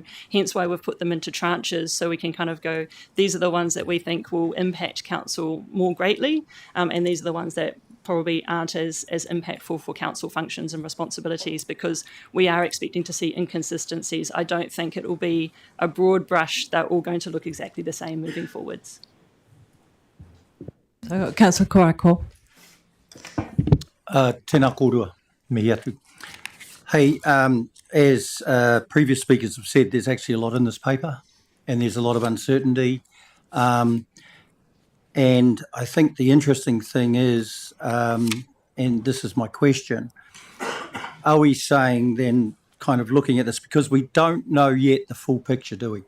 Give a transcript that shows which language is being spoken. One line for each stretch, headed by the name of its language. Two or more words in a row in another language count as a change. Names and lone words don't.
English: Hence why we've put them into tranches, so we can kind of go, these are the ones that we think will impact council more greatly, and these are the ones that probably aren't as impactful for council functions and responsibilities, because we are expecting to see inconsistencies. I don't think it will be a broad brush, they're all going to look exactly the same moving forwards. So, Councillor Karakia.
Māori: Tēnā kōrua, mihi atu.
English: Hey, as previous speakers have said, there's actually a lot in this paper and there's a lot of uncertainty. And I think the interesting thing is, and this is my question, are we saying then, kind of looking at this, because we don't know yet the full picture, do we?